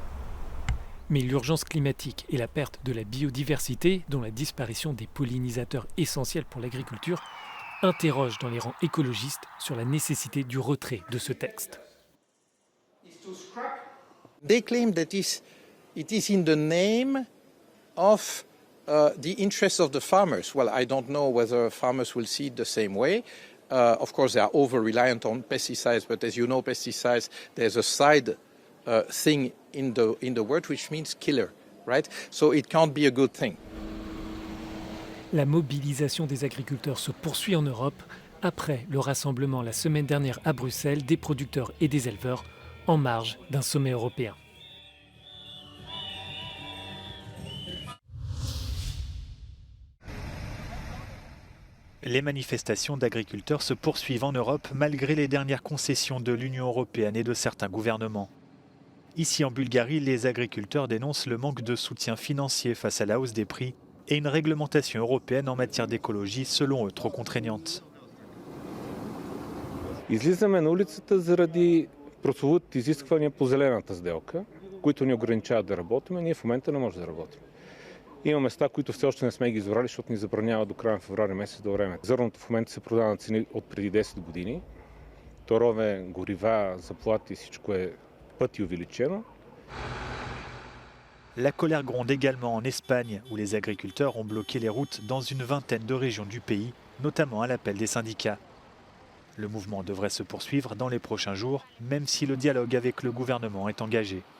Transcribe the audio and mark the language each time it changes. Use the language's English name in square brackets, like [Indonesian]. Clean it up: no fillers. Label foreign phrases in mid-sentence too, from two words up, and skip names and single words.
[French] Mais l'urgence climatique et la perte de la biodiversité, dont la disparition des pollinisateurs essentiels pour l'agriculture, interrogent dans les rangs écologistes sur la nécessité du retrait de ce texte. [English] They claim that it is in the name of the interests of the farmers. Well, I don't know whether farmers will see it the same way. Of course, they are over-reliant on pesticides, but as you know, pesticides, there's a side thing in the word which means killer, right? So it can't be a good thing. [French] La mobilisation des agriculteurs se poursuit en Europe après le rassemblement la semaine dernière à Bruxelles des producteurs et des éleveurs en marge d'un sommet européen. Les manifestations d'agriculteurs se poursuivent en Europe malgré les dernières concessions de l'Union européenne et de certains gouvernements. Ici en Bulgarie, les agriculteurs dénoncent le manque de soutien financier face à la hausse des prix et une réglementation européenne en matière d'écologie selon eux trop contraignante. [Bulgarian] Излизаме на улицата заради прословутите изисквания по зелената сделка, които ни ограничават да работим, ние в момента не можем да работим. Има места, които все още не сме ги избрали, защото ни забранява до края на февруари месец до време. Зърното в момента се продава на цени от преди 10 години. Торове, горива, заплати, всичко е пъти увеличено. [French] La colère gronde également en Espagne, où les agriculteurs ont bloqué les routes dans une vingtaine de régions du pays, notamment à l'appel des syndicats. Le mouvement devrait se poursuivre dans les prochains jours, même si le dialogue avec le gouvernement est engagé.